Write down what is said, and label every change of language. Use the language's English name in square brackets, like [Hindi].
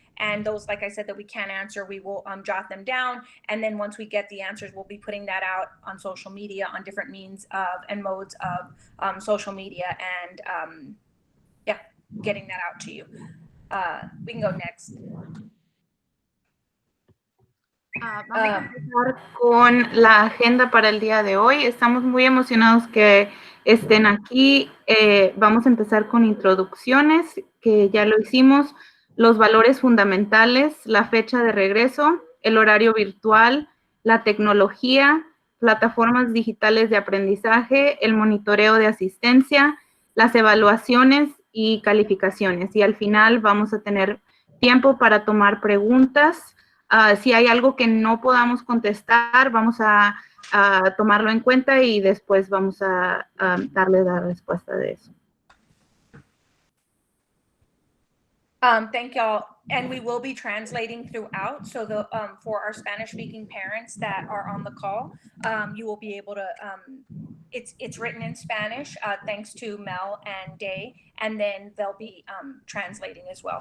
[English] And those, like I said, that we can't answer, we will jot them down. And then once we get the answers, we'll be putting that out on social media, on different means of and modes of social media, and yeah, getting that out to you. We can go next. [Spanish] Vamos a empezar con la agenda para el día de hoy. Estamos muy emocionados que estén aquí. Vamos a empezar con introducciones, que ya lo hicimos, los valores fundamentales, la fecha de regreso, el horario virtual, la tecnología, plataformas digitales de aprendizaje, el monitoreo de asistencia, las evaluaciones y calificaciones. Y al final vamos a tener tiempo para tomar preguntas. Si hay algo que no podamos contestar, vamos a tomarlo en cuenta y después vamos a darle la respuesta de eso. [English] Thank y'all. And we will be translating throughout. So the for our Spanish speaking parents that are on the call, you will be able to, it's written in Spanish, thanks to Mel and Day, and then they'll be translating as well.